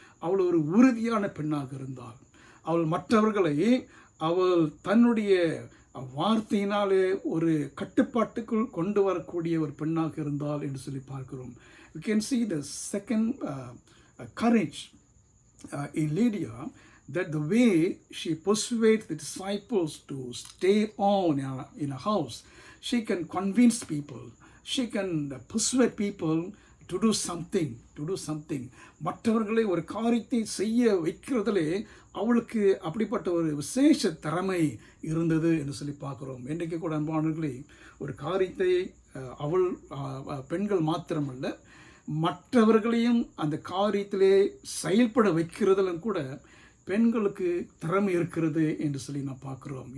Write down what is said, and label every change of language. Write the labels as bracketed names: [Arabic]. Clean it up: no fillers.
[Tamil] அவள் ஒரு உறுதியான பெண்ணாக இருந்தாள். அவள் மற்றவர்களை அவள் தன்னுடைய வார்த்தையினாலே ஒரு கட்டுப்பாட்டுக்குள் கொண்டு வரக்கூடிய ஒரு பெண்ணாக இருந்தாள் என்று சொல்லி பார்க்கிறோம். [English] You can see the second courage in Lydia, that the way she persuades the disciples to stay on in a house, she can convince people, she can persuade people to do something. [Tamil] மற்றவர்களை ஒரு காரியத்தை செய்ய வைக்கிறதிலே அவளுக்கு அப்படிப்பட்ட ஒரு விசேஷ திறமை இருந்தது என்று சொல்லி பார்க்குறோம். இன்றைக்கு கூட அன்பானவர்களே, ஒரு காரியத்தை அவள் பெண்கள் மாத்திரமல்ல, மற்றவர்களையும் அந்த காரியத்திலே செயல்பட வைக்கிறதிலும் கூட பெண்களுக்கு திறமை இருக்கிறது என்று சொல்லி நான் பார்க்குறோம்.